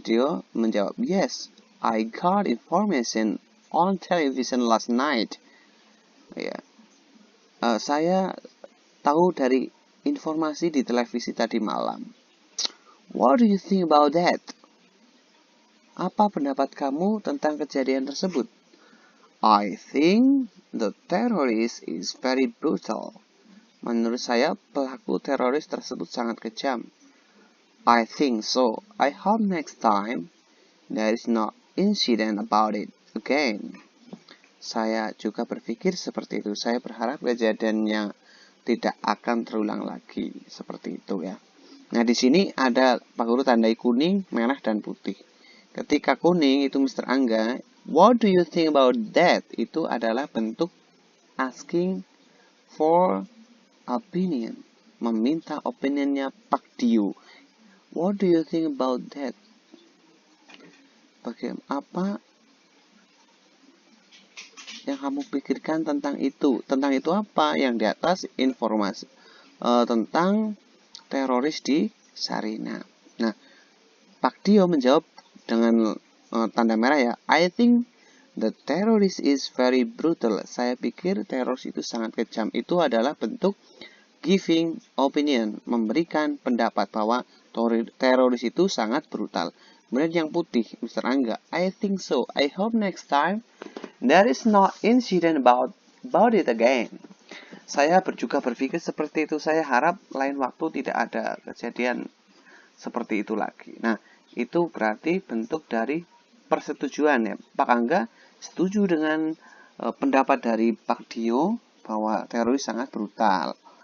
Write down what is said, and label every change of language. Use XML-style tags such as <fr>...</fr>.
<id>Dio menjawab,</id> <en>yes, I got information on television last night.</en> <id>Ya, saya tahu dari informasi di televisi tadi malam.</id> <en>What do you think about that?</en> <id>Apa pendapat kamu tentang kejadian tersebut?</id> <en>I think the terrorist is very brutal.</en> <id>Menurut saya, pelaku teroris tersebut sangat kejam.</id> <en>I think so. I hope next time there is no incident about it again.</en> <id>Saya juga berpikir seperti itu. Saya berharap kejadiannya tidak akan terulang lagi seperti itu ya. Nah, di sini ada Pak Guru tandai kuning, merah dan putih. Ketika kuning itu Mr.</id> <en>Angga, what do you think about that?</en> <id>Itu adalah bentuk asking for opinion, meminta opinionnya Pak Dio.</id> <en>What do you think about that?</en> <id>Bagaimana apa yang kamu pikirkan tentang itu? Tentang itu apa? Yang di atas informasi tentang teroris di Sarina. Nah, Pak Dio menjawab dengan tanda merah ya.</id> <en>I think the terrorist is very brutal.</en> <id>Saya pikir teroris itu sangat kejam. Itu adalah bentuk giving opinion, memberikan pendapat bahwa teroris itu sangat brutal. Kemudian yang putih,</id> <en>Mr. Angga, I think so. I hope next time there is no incident about it again.</en> <id>Saya juga berpikir seperti itu. Saya harap lain waktu tidak ada kejadian seperti itu lagi. Nah, itu berarti bentuk dari persetujuan ya. Pak Angga setuju dengan pendapat dari Pak Dio bahwa teroris sangat brutal.</id>